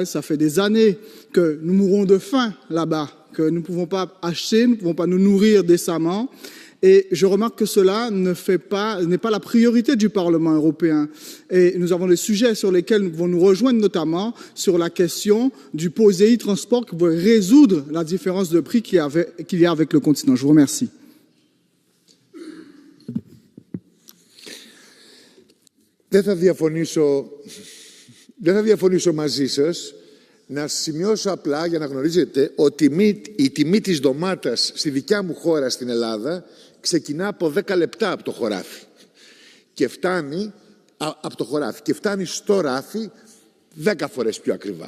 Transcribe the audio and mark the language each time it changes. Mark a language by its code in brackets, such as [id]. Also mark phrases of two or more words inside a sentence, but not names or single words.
[fr] Ça fait des années que nous mourons de faim là-bas, que nous ne pouvons pas acheter, nous ne pouvons pas nous nourrir décemment. Et je remarque que cela n'est pas la priorité du Parlement européen. Et nous avons des sujets sur lesquels nous pouvons nous rejoindre, notamment sur la question du POSEI transport qui pourrait résoudre la différence de prix qu'il y a avec le continent. Je vous remercie. [el] Δεν θα διαφωνήσω μαζί σας. Να σημειώσω απλά, για να γνωρίζετε, ότι η τιμή της ντομάτας στη δικιά μου χώρα, στην Ελλάδα, ξεκινά από 10 λεπτά από το χωράφι και φτάνει στο ράφι 10 φορές πιο ακριβά.